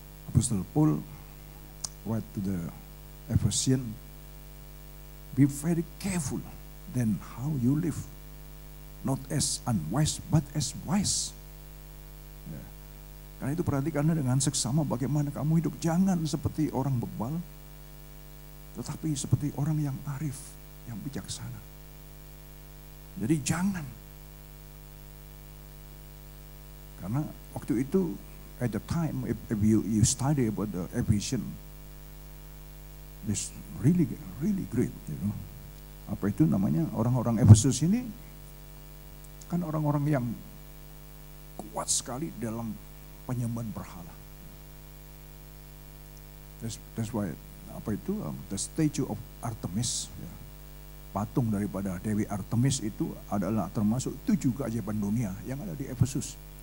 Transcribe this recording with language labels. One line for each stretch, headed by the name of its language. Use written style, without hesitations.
English: Apostle Paul write to the Ephesians, be very careful then how you live, not as unwise but as wise.
Indonesian: Ya. Karena itu perhatikanlah dengan seksama bagaimana kamu hidup. Jangan seperti orang bebal, tetapi seperti orang yang arif, yang bijaksana. Jadi jangan. Karena waktu itu,
English: at the time, if you study about the Ephesians, this really great. You know.
Indonesian: Apa itu namanya, orang-orang Efesus ini, kan orang-orang yang kuat sekali dalam penyembahan berhala.
English: That's why,
Indonesian: apa itu,
English: the statue of Artemis,
Indonesian: ya, patung daripada Dewi Artemis itu adalah termasuk 7 keajaiban dunia yang ada di Efesus.